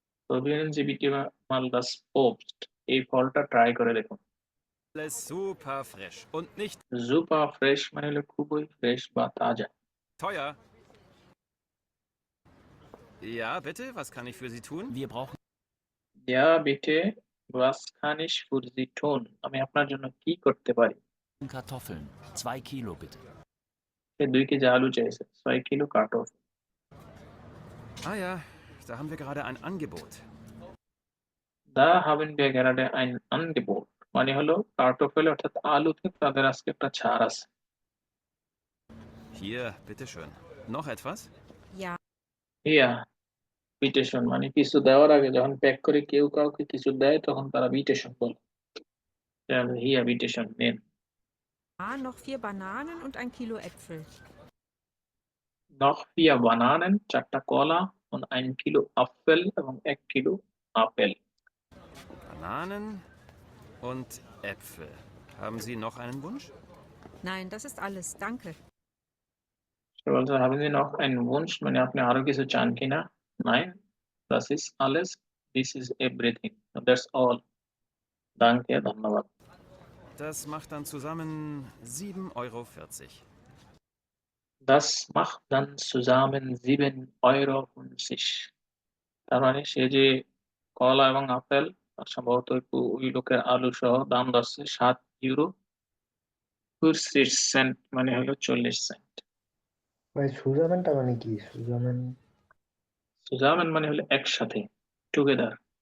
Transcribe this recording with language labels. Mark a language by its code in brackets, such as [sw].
[bn] প্রবিলেন জি বিটি মাল দাস পোস্ট, এই ফলটা ট্রাই করে দেখুন। [de] Alles super frisch und nicht [bn] জুপা fresh মানে হলো খুবই ফ্রেশ বা তাজা। [de] teuer. Ja, bitte, was kann ich für Sie tun? Wir brauchen [bn] ইয়া বিটে ওয়াস খানিশ ফুরজি টোন, আমি আপনার জন্য কি করতে পারি? [de] Kartoffeln. 2 Kilo bitte. [bn] সে 2 কেজি আলু চাইছে, 6 kilo কাটফ। [de] Ah ja, da haben wir gerade ein Angebot. [bn] দা হাবেন [de] wir gerade ein Angebot [bn] মানে হলো কার্টোফেল অর্থাৎ আলুতে তাদের আজকে একটা ছাড় আছে। [de] Hier, bitteschön. Noch etwas? Ja. [bn] ইয়া বিটেশন মানে কিছু দেওয়ার আগে যখন প্যাক করে কেউ কাউকে কিছু দেয় তখন তারা বিটেশন বলে। হিয়া বিটেশন নেন। [de] Noch 4 Bananen und ein Kilo Äpfel. noch 4 Bananen, [bn] 4টা কলা und 1 কিলো আপেল এবং 1 kilo apple. [de] Bananen und Äpfel. Haben Sie noch einen Wunsch? Nein, das ist alles. Danke. [bn] সে বলছে [de] haben Sie noch einen Wunsch [bn] মানে আপনি আরো কিছু চান কিনা? [de] Nein, das ist alles, [en] this is everything, that's all. [de] Danke, [bn] ধন্যবাদ। [de] Das macht dann zusammen 7,40 €. Das macht dann zusammen 7,50 €। [bn] তার মানে সে যে কলা এবং আপেল আর সম্ভবত ওই লোকের আলু সহ দাম ধরছে 7 € 40 মানে হলো 40 সেন্ট। ভাই সুজামেনটা মানে কি? সুজামেন সুজামেন মানে হলো একসাথে, টুগেদার,